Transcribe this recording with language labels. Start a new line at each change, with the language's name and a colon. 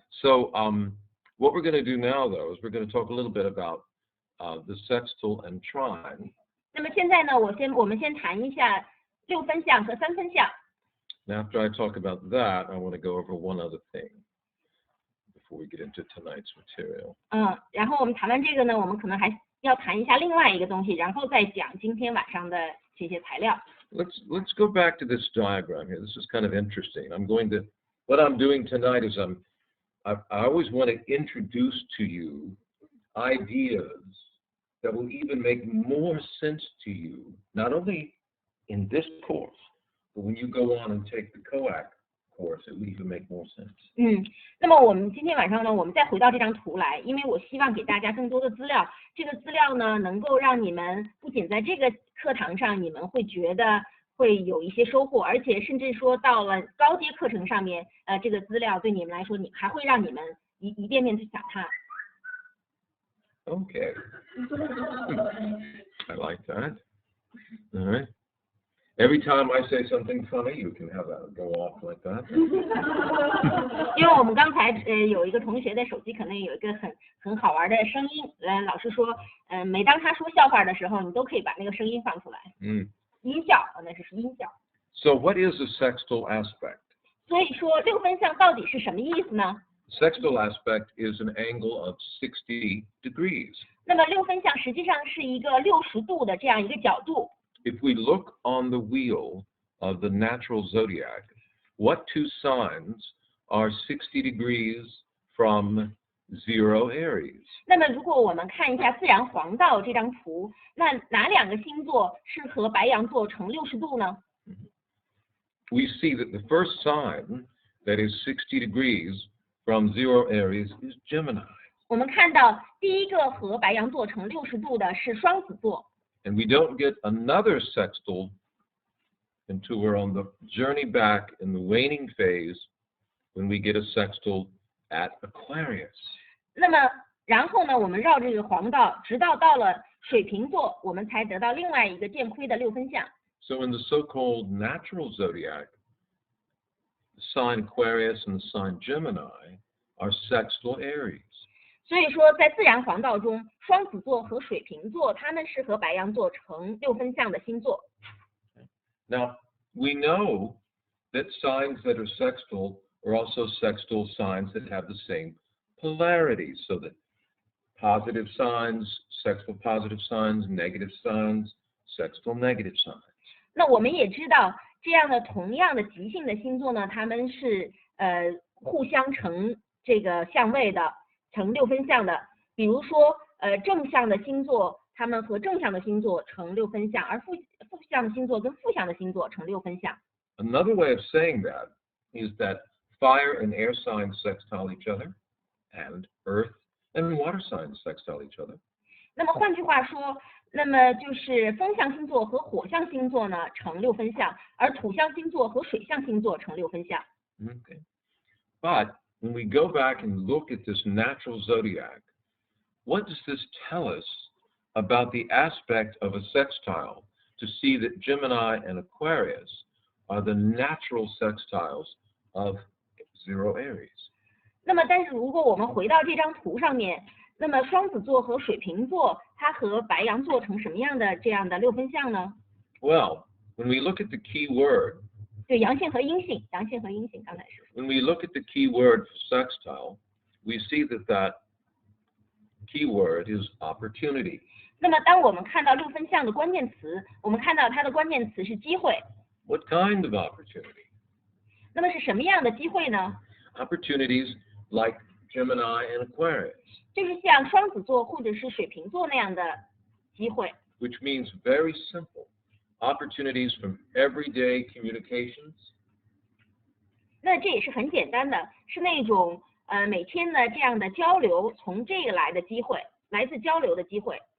English: So what we're going to do now, though, is we're going to talk a little bit about the sextile and trine.
Chinese: 那么现在呢，我们先谈一下6分相和3分相。
English: And after I talk about that, I want to go over one other thing before we get into tonight's material.
Chinese: 然后我们谈完这个呢，我们可能还要谈一下另外一个东西，然后再讲今天晚上的这些材料。
English: Let's go back to this diagram here. This is kind of interesting. What I'm doing tonight is I always want to introduce to you ideas that will even make more sense to you, not only in this course, but when you go on and take the COAC course, it will even make more sense.
Chinese: 那么我们今天晚上呢，我们再回到这张图来，因为我希望给大家更多的资料。这个资料呢，能够让你们不仅在这个课堂上，你们会觉得会有一些收获，而且甚至说到了高阶课程上面，这个资料对你们来说，还会让你们一遍遍去想它。
English: Okay. I like that. All right. Every time I say something funny, you can have that go off like that.
Chinese: 因为我们刚才有一个同学的手机可能有一个很好玩的声音，老师说，每当他说笑话的时候，你都可以把那个声音放出来。音效，那是音效。
English: So what is a sextile aspect?
Chinese: 所以说6分相到底是什么意思呢？
English: Sextile aspect is an angle of 60 degrees.
Chinese: 那么6分相实际上是一个60度的这样一个角度。
English: If we look on the wheel of the natural zodiac, what two signs are 60 degrees from 0 Aries?
Chinese: 那么如果我们看一下自然黄道这张图，那哪两个星座是和白羊座成60度呢？
English: We see that the first sign that is 60 degrees from 0 Aries is Gemini.
Chinese: 我们看到第一个和白羊座成60度的是双子座。
English: And we don't get another sextile until we're on the journey back in the waning phase when we get a sextile at Aquarius.
Chinese: 那么然后呢，我们绕这个黄道，直到了水瓶座，我们才得到另外一个渐亏的6分相。
English: So in the so-called natural zodiac, the sign Aquarius and the sign Gemini are sextile Aries.
Chinese: 所以说，在自然黄道中，双子座和水瓶座，它们是和白羊座成6分相的星座。
English: Now, we know that signs that are sextile are also sextile signs that have the same polarity, so that positive signs, sextile positive signs, negative signs, sextile negative signs.
Chinese: 那我们也知道，这样的同样的极性的星座呢，它们是互相成这个相位的。成6分相的，比如说正向的星座，它们和正向的星座成6分相，而负向的星座跟负向的星座成6分相。
English: Another way of saying that is that fire and air signs sextile each other, and earth and water signs sextile each other.
Chinese: 那么换句话说，那么就是风象星座和火象星座呢成6分相，而土象星座和水象星座成6分相。
English: Okay. But when we go back and look at this natural zodiac, what does this tell us about the aspect of a sextile to see that Gemini and Aquarius are the natural sextiles of 0 Aries?
Chinese: 那么，但是如果我们回到这张图上面，那么双子座和水瓶座，它和白羊座成什么样的这样的6分相呢？
English: Well, when we look at the key word,
Chinese: 对，阳性和阴性，阳性和阴性，刚才是。
English: When we look at the key word for sextile, we see that key word is opportunity.
Chinese: 那么当我们看到六分相的关键词，我们看到它的关键词是机会。
English: What kind of opportunity?
Chinese: 那么是什么样的机会呢？
English: Opportunities like Gemini and Aquarius,
Chinese: 就是像双子座或者是水瓶座那样的机会。
English: which means very simple. Opportunities from everyday communications,
Chinese: 那这也是很简单的，是那种每天的这样的交流，从这个来的机会，来自交流的机会。